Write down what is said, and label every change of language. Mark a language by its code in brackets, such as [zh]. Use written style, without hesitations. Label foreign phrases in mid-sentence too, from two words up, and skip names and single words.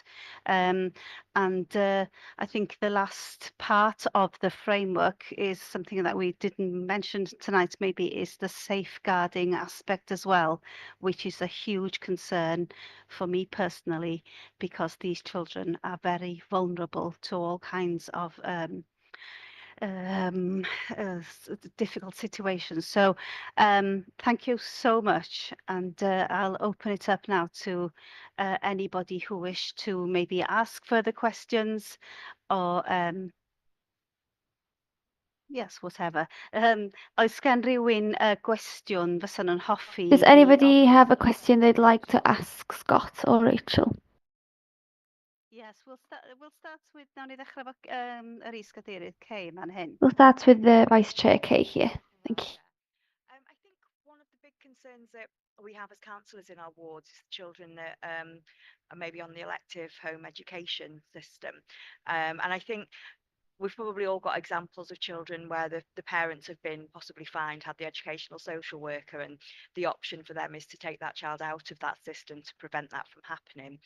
[en] And I think the last part of the framework is something that we didn't mention tonight, maybe is the safeguarding aspect as well, which is a huge concern for me personally, because these children are very vulnerable to all kinds of difficult situations. So thank you so much, and I'll open it up now to anybody who wish to maybe ask further questions or yes, whatever. [cy] Oes gen rywun gwestiwn fysa nhw'n hoffi [en] Does i anybody have a question they'd like to ask Scott or Rachel? Yes, we'll start with, [cy] nawn ni ddechrau efo yr is-gadeirydd Kay man hyn. [en] We'll start with the Vice Chair Kay here. Thank you. I think one of the big concerns that we have as councillors in our wards is children that are maybe on the elective home education system. And I think we've probably all got examples of children where the parents have been possibly fined, had the educational social worker, and the option for them is to take that child out of that system to prevent that from happening.